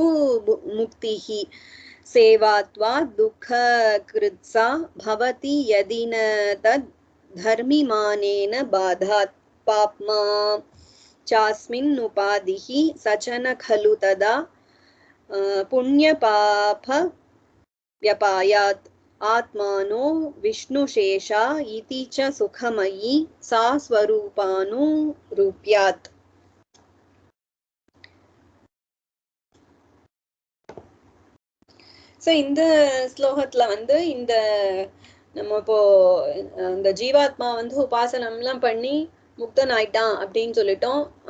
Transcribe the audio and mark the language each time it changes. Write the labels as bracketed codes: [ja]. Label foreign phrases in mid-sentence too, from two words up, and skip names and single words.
[sa] मुक्तिः सेवात्वा दुःखकृत्सा भवति यदि न तद् धर्मिमानेन बाधात् पाप्मा चास्मिन् उपाधिः सचन खलु तदा पुण्यपाप व्यपायात् आत्मानो विष्णुशेषा इति च सुखमयी सा स्वरूपानुरूप्यात्. [ta] சோ இந்த ஸ்லோகத்துல வந்து இந்த நம்ம இப்போ இந்த ஜீவாத்மா வந்து உபாசனம் எல்லாம் பண்ணி முக்தன் ஆயிட்டான் அப்படின்னு சொல்லிட்டோம்.